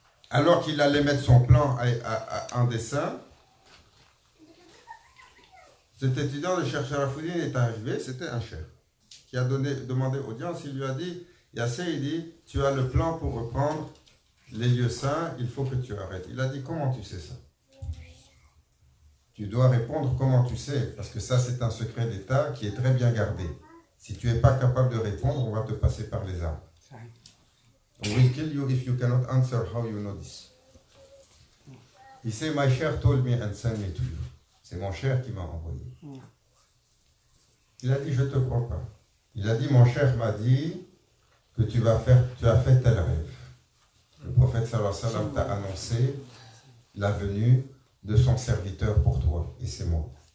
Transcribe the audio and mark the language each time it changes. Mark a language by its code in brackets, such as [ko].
[fr] Alors qu'il allait mettre son plan en dessin, cet étudiant de Cheikh Sharafuddin est arrivé, c'était un chef qui a demandé audience, il lui a dit, Yassé, il dit, tu as le plan pour reprendre les lieux saints, il faut que tu arrêtes. Il a dit, comment tu sais ça? Tu dois répondre comment tu sais, parce que ça c'est un secret d'État qui est très bien gardé. Si tu n'es pas capable de répondre, on va te passer par les armes. [en] We will kill you if you cannot answer. How you know this? He said, my sheikh told me and sent me to you. [fr] C'est mon cher qui m'a envoyé. Il a dit, je ne te crois pas. Il a dit, mon cher m'a dit que tu as fait tel rêve. Le prophète [ar] sallallahu alayhi wa sallam [fr] t'a annoncé la venue de son serviteur pour toi, et c'est moi.